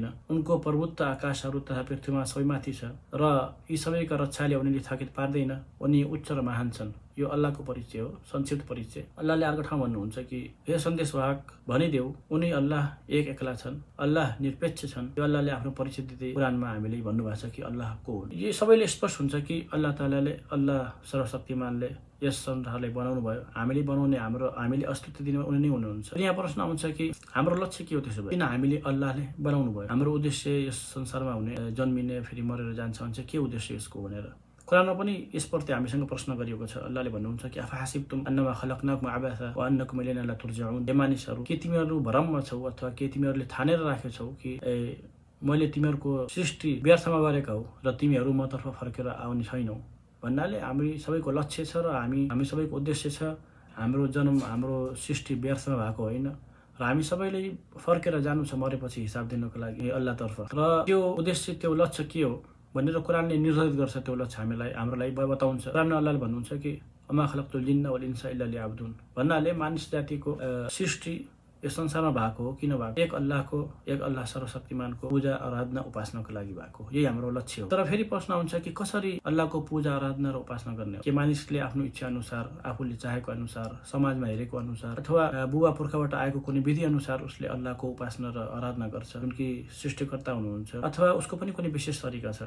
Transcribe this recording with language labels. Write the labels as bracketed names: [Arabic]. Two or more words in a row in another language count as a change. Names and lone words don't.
[Nepali] उनको प्रभुत्व आकाशहरू तथा पृथ्वीमा सबैमाथि छ र यी सबैका रक्षाले उनीले थकित पार्दैन। उनी उच्च र महान छन्। यो अल्लाहको परिचय हो, संक्षिप्त परिचय। अल्लाहले अर्को ठाउँ भन्नुहुन्छ कि हे सन्देशवाहक, भनिदेऊ उनी अल्लाह एक्ला छन्, अल्लाह निरपेक्ष छन्। यो अल्लाहले आफ्नो परिचय दिँदै कुरानमा हामीले भन्नुभएको छ कि अल्लाह को हुन्। यो सबैले स्पष्ट हुन्छ कि अल्लाह तालाले, अल्लाह सर्वशक्तिमानले यस संसारलाई बनाउनु भयो। हामीले बनाउने, हामीले अस्तित्व दिने उनी नै हुनुहुन्छ। यहाँ प्रश्न आउँछ कि हाम्रो लक्ष्य के हो त्यसो भए? किन हामीले अल्लाहले बनाउनु भयो? हाम्रो उद्देश्य यस संसारमा हुने, जन्मिने, फेरि मरेर जान्छ भन्छ, के उद्देश्य यसको भनेर कुरानमा पनि यसप्रति हामीसँग प्रश्न गरिएको छ। अल्लाहले भन्नुहुन्छ कि [Arabic] أفحسبتم أنما خلقناكم عبثا وأنكم إلينا لا ترجعون. [Nepali] हे मानिसहरू, के तिमीहरू भ्रममा छौ अथवा के तिमीहरूले ठानेर राखेछौ कि मैले तिमीहरूको सृष्टि व्यर्थमा गरेका हो र तिमीहरू मतर्फ फर्केर आउने छैनौ? भन्नाले हामी सबैको लक्ष्य छ र हामी सबैको उद्देश्य छ। हाम्रो जन्म, हाम्रो सृष्टि व्यर्थमा भएको होइन र हामी सबैले फर्केर जानु छ मरेपछि हिसाब दिनको लागि अल्लाहतर्फ। र त्यो उद्देश्य, त्यो लक्ष्य के हो भनेर कुरानले निर्धारित गर्छ। त्यो लक्ष्य हाम्रो लागि बताउँछ। कुरानमा अल्लाहले भन्नुहुन्छ कि [Arabic] وما خلقت الجن والإنس إلا ليعبدون. [Nepali] भन्नाले मानिस जातिको सृष्टि यस संसारमा भएको हो किन भएको? एक अल्लाह सर्वशक्तिमानको पूजा, आराधना, उपासनाको लागि भएको। यही हाम्रो लक्ष्य हो। तर फेरि प्रश्न आउँछ कि कसरी अल्लाहको पूजा, आराधना र उपासना गर्ने हो? के मानिसले आफ्नो इच्छा अनुसार, आफूले चाहेको अनुसार, समाजमा हेरेको अनुसार अथवा बुबा पुर्खाबाट आएको कुनै विधि अनुसार उसले अल्लाहको उपासना र आराधना गर्छ, जुन कि सृष्टिकर्ता हुनुहुन्छ, अथवा उसको पनि कुनै विशेष तरिका छ?